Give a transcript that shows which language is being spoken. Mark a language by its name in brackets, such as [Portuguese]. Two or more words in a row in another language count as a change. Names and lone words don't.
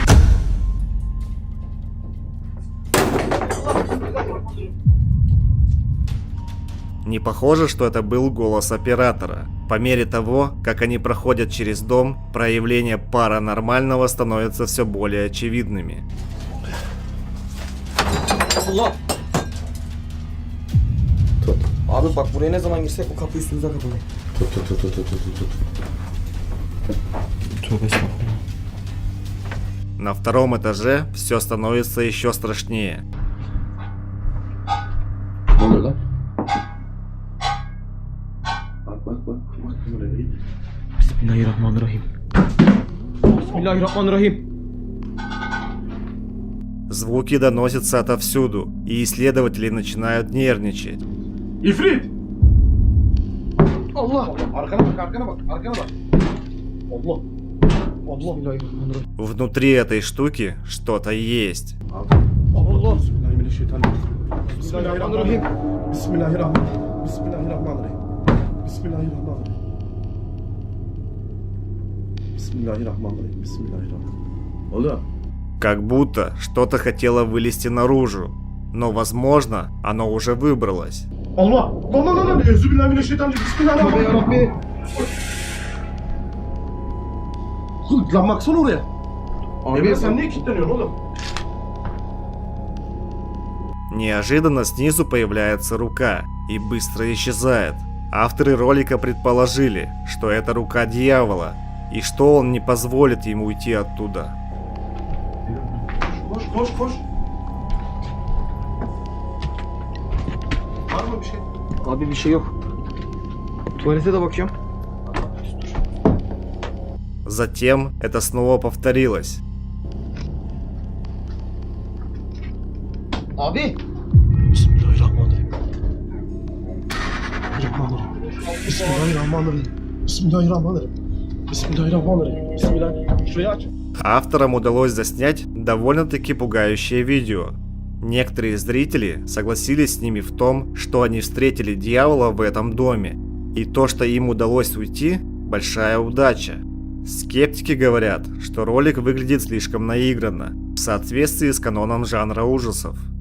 [Russian] Не похоже, что это был голос оператора. По мере того, как они проходят через дом, проявления паранормального становятся все более очевидными. [Turkish] Allah. Abi bak buraya ne zaman girsek o kapı üstümüze kapanıyor. [Russian] На втором этаже все становится еще страшнее. [Arabic] بسم الله الرحمن الرحيم. بسم الله الرحمن الرحيم. [Russian] Звуки доносятся отовсюду, и исследователи начинают нервничать. [Turkish] İfrit! Allah! Arkana bak, arkana bak, arkana bak. Allah! Allah! [Arabic] بسم الله الرحمن الرحيم. [Russian] Внутри этой штуки что-то есть. [Turkish] Allah! [Arabic] بسم الله الرحمن الرحيم. بسم الله الرحمن الرحيم. بسم الله الرحمن الرحيم. بسم الله الرحمن الرحيم. بسم الله الرحمن الرحيم. بسم الله الرحمن الرحيم. بسم الله الرحمن الرحيم. [Turkish] Oğlum. [Russian] Как будто что-то хотело вылезти наружу, но, возможно, оно уже выбралось. [Turkish] Allah! Allah! Allah! [Arabic] أعوذ بالله من الشيطان الرجيم. بسم الله الرحمن الرحيم. [Turkish] Lan baksana oraya. Abi sen niye kilitleniyorsun oğlum? [Russian] Неожиданно снизу появляется рука и быстро исчезает. Авторы ролика предположили, что это рука дьявола, и что он не позволит ему уйти оттуда. [Turkish] Koş koş koş. Var mı bir şey? Abi bir şey yok. Tuvalete de bakıyorum. [Russian] Затем это снова повторилось. [Turkish] Abi. [Arabic] بسم الله الرحمن الرحيم. بسم الله الرحمن الرحيم. بسم الله الرحمن الرحيم. بسم الله الرحمن الرحيم. بسم الله الرحمن الرحيم. [Turkish] Şurayı aç. [Russian] Авторам удалось заснять довольно-таки пугающее видео. Некоторые зрители согласились с ними в том, что они встретили дьявола в этом доме, и то, что им удалось уйти, большая удача. Скептики говорят, что ролик выглядит слишком наигранно, в соответствии с каноном жанра ужасов.